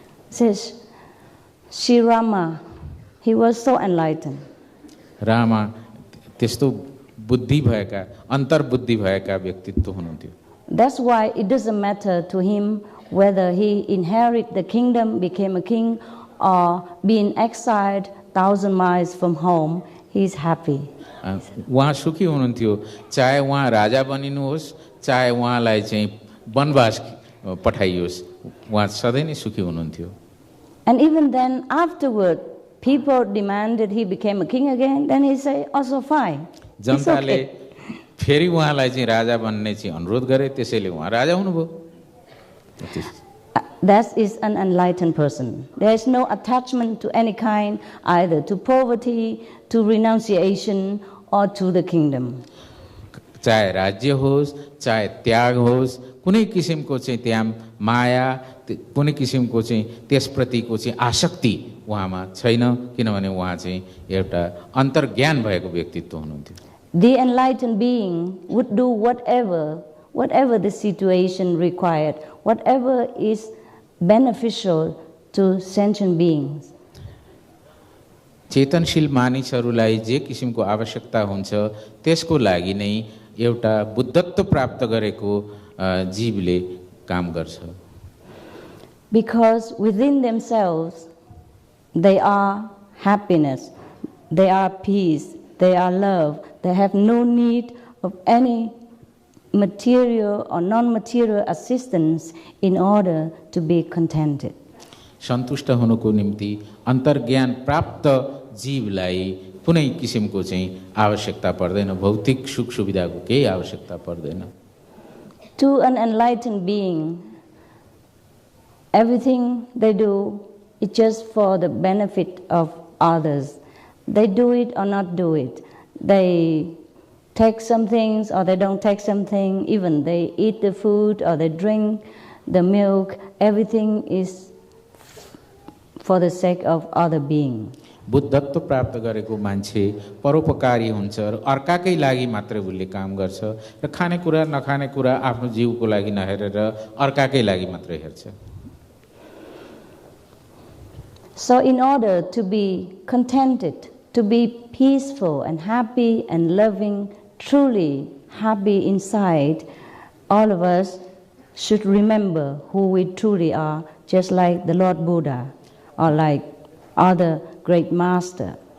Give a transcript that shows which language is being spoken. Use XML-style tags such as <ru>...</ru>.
<en>Says Sri Rama, he was so enlightened.</en> <ne>Rama त्यस्तो बुद्धि भएका, अन्तर्बुद्धि भएका व्यक्तित्व हुनुहुन्थ्यो।</ne> <en>That's why it doesn't matter to him whether he inherit the kingdom, became a king, or being exiled 1,000 miles from home, he is happy.</en> <ne>उहाँ सुखी हुनुहुन्थ्यो, चाहे उहाँ राजा बनिनुहोस्, चाहे उहाँलाई चाहिँ वनवास पठाइयोस्, उहाँ सधैँ नै सुखी हुनुहुन्थ्यो।</ne> <en>And even then, afterward, people demanded he became a king again, then he say, also fine.</en> <ne>जनताले फेरि उहाँलाई चाहिँ राजा बन्ने चाहिँ अनुरोध गरे, त्यसैले उहाँ राजा हुनुभयो।</ne> <en>That is an enlightened person. There is no attachment to any kind, either to poverty, to renunciation, or to the kingdom.</en> <ne>चाहे राज्य होस्, चाहे त्याग होस्, कुनै किसिमको चाहिँ त्यहाँ माया, कुनै किसिमको चाहिँ त्यसप्रतिको चाहिँ आसक्ति उहाँमा छैन, किनभने उहाँ चाहिँ एउटा अन्तर्ज्ञान भएको व्यक्तित्व हुनुहुन्थ्यो।</ne> <en>The enlightened being would do whatever the situation required, whatever is beneficial to sentient beings.</en> <ne>चेतनशील मानिसहरूलाई जे किसिमको आवश्यकता हुन्छ त्यसको लागि नै एउटा बुद्धत्व प्राप्त गरेको जीवले काम गर्छ।</ne> <en>Because within themselves they are happiness, they are peace, they are love, they have no need of any material or non-material assistance in order to be contented.</en> <ne>सन्तुष्ट हुनुको निम्ति अन्तर्ज्ञान प्राप्त जीवलाई कुनै किसिमको चाहिँ आवश्यकता पर्दैन, भौतिक सुख सुविधाको केही आवश्यकता पर्दैन।</ne> <en>To an enlightened being, everything they do is just for the benefit of others. They do it or not do it. They take some things or they don't take something, even they eat the food or they drink the milk, everything is for the sake of other being.</en> <ne>बुद्धत्व प्राप्त गरेको मान्छे परोपकारी हुन्छ र अर्काकै लागि मात्रै उसले काम गर्छ र खानेकुरा नखानेकुरा आफ्नो जीवको लागि नहेरेर अर्काकै लागि मात्रै हेर्छ।</ne> <en>So in order to be contented, to be peaceful and happy and loving, truly happy inside, all of us should remember who we truly are, just like the Lord Buddha or like other great master.</en>